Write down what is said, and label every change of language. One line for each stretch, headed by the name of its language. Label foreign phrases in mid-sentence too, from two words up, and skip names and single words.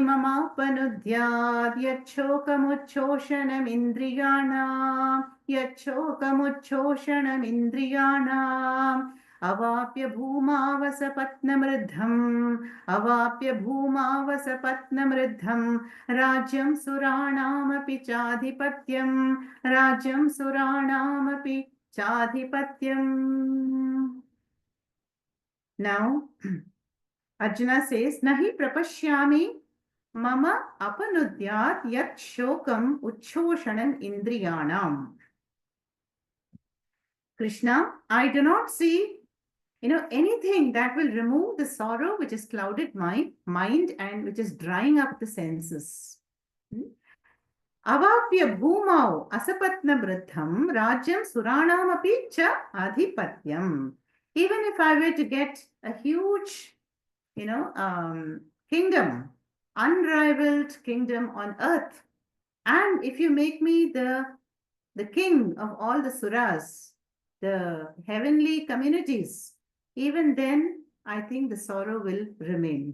Sanskrit: mamapanudyat, yachokamuchoshanam indriyanam, yachokamuchoshanam indriyanam, avapya bhumavasapatnamriddham, avapya bhumavasapatnamriddham, rajyam suranamapi chadhipatyam, rajyam suranamapi chadhipatyam.
English: Now, Arjuna says,
Sanskrit: Nahi prapashyami mama apanudyat yat shokam uchoshanam indriyanam.
English: Krishna, I do not see, anything that will remove the sorrow which has clouded my mind and which is drying up the senses.
Sanskrit: Avapya bhumau asapatna vriddham rajyam suranamapi cha adhipatyam.
English: Even if I were to get a huge, kingdom, unrivaled kingdom on earth, and if you make me the king of all the suras, the heavenly communities, even then, I think the sorrow will remain.